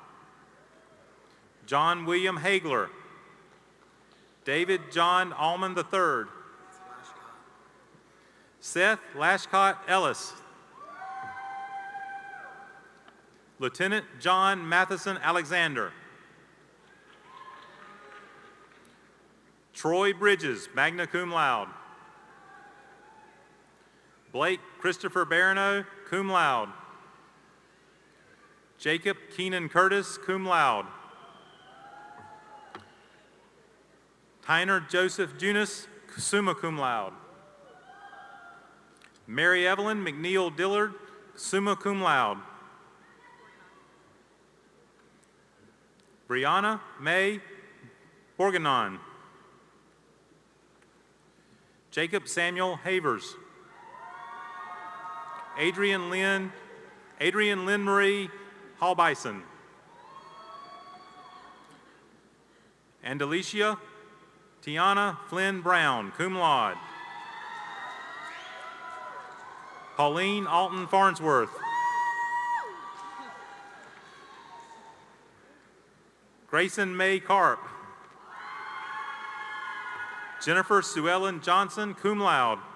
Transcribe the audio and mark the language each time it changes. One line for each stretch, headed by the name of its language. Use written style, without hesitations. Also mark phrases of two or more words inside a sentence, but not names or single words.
English: John William Hagler. David John Allman III. Seth Lashcott Ellis. Lieutenant John Matheson Alexander. Troy Bridges,
Latin: magna cum laude.
English: Blake Christopher Barano,
Latin: cum laude.
English: Jacob Keenan Curtis,
Latin: cum laude.
English: Tyner Joseph Junis,
Latin: summa cum laude.
English: Mary Evelyn McNeil Dillard,
Latin: summa cum laude.
English: Brianna May Borganon. Jacob Samuel Havers. Adrian Lynn Marie Hallbison. And Alicia Tiana Flynn Brown,
Latin: cum laude.
English: Pauline Alton Farnsworth. Grayson May Karp. Jennifer Sue Ellen Johnson,
Latin: cum laude.